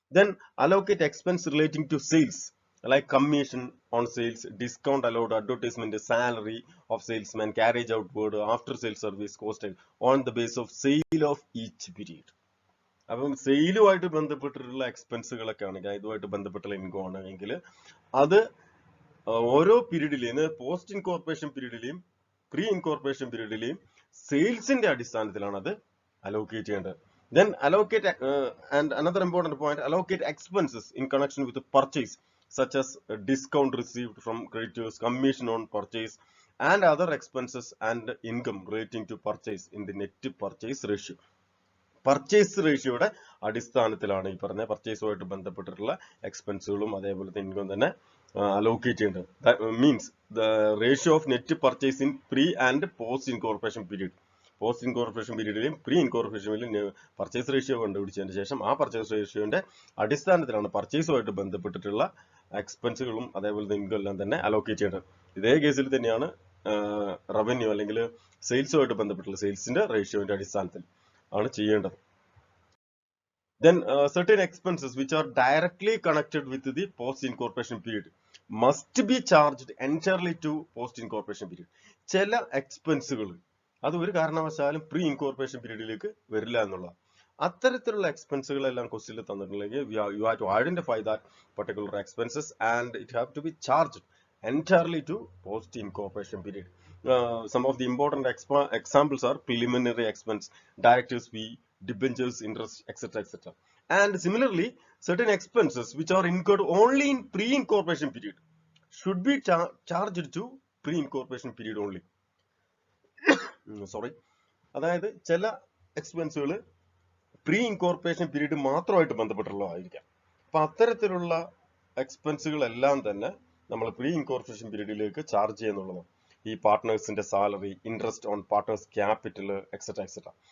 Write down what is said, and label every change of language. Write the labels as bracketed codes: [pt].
[en] Then allocate expense relating to sales like commission on sales, discount allowed, advertisement, salary of salesman, carriage outward, after sale service cost on the base of sale of each period. [ml] അപ്പം സെയിലുമായിട്ട് ബന്ധപ്പെട്ടിട്ടുള്ള എക്സ്പെൻസുകളൊക്കെ ആണെങ്കിൽ, ഇതുമായിട്ട് ബന്ധപ്പെട്ടുള്ള income ആണെങ്കിൽ അത് ഓരോ പീരീഡിലെയും post incorporation പീരീഡിലെയും pre incorporation പീരീഡിലെയും സെയിൽസിന്റെ അടിസ്ഥാനത്തിലാണ് അത് അലോക്കേറ്റ് ചെയ്യേണ്ടത്. [en] Then allocate and another important point, allocate expenses in connection with the purchase such as discount received from creditors, commission on purchase and other expenses and income relating to purchase in the net purchase ratio. [ml] Purchase റേഷ്യോയുടെ അടിസ്ഥാനത്തിലാണ് ഈ പറഞ്ഞ പർച്ചേസുമായിട്ട് ബന്ധപ്പെട്ടിട്ടുള്ള എക്സ്പെൻസുകളും അതേപോലെ income തന്നെ allocate ചെയ്യേണ്ടത്. [en] That means the ratio of net purchase in pre and post incorporation period. [ml] Post incorporation പീരീഡിലെയും pre ഇൻകോർപ്പറേഷനിലും purchase ratio കണ്ടുപിടിച്ചതിന് ശേഷം ആ purchase റേഷ്യോന്റെ അടിസ്ഥാനത്തിലാണ് പർച്ചേസുമായിട്ട് ബന്ധപ്പെട്ടിട്ടുള്ള എക്സ്പെൻസുകളും അതേപോലെ ഇൻകം എല്ലാം തന്നെ അലോക്കേറ്റ് ചെയ്യേണ്ടത്. ഇതേ കേസിൽ തന്നെയാണ് റവന്യൂ അല്ലെങ്കിൽ സെയിൽസുമായിട്ട് ബന്ധപ്പെട്ടുള്ള സെയിൽസിന്റെ റേഷ്യോന്റെ അടിസ്ഥാനത്തിൽ ആണ് ചെയ്യേണ്ടത്. [en] Then certain expenses which are directly connected with the post incorporation period must be charged entirely to post incorporation period. [ml] ചില എക്സ്പെൻസുകൾ അത് ഒരു കാരണവശാലും പ്രീ ഇൻകോർപ്പറേഷൻ പീരീഡിലേക്ക് വരില്ല എന്നുള്ള അത്തരത്തിലുള്ള എക്സ്പെൻസുകളെല്ലാം ക്വസ്റ്റ്യനിൽ തന്നിട്ടുണ്ടെങ്കിൽ [en] you have to identify that particular expenses and it have to be charged entirely to post incorporation period. Some of the important examples are preliminary expense, directors fee, debentures, interest, etc., etc. And similarly, certain expenses which are incurred only in pre-incorporation period should be charged to pre-incorporation period only. Sorry. [ml] അതായത് ചില എക്സ്പെൻസുകൾ pre incorporation period മാത്രമായിട്ട് ബന്ധപ്പെട്ടുള്ളതായിരിക്കാം. അപ്പൊ അത്തരത്തിലുള്ള എക്സ്പെൻസുകളെല്ലാം തന്നെ നമ്മൾ pre incorporation പീരീഡിലേക്ക് charge ചെയ്യുന്നുള്ളതാണ്. ഈ പാർട്ട്നേഴ്സിന്റെ salary, interest on partners capital, etcetera etcetera.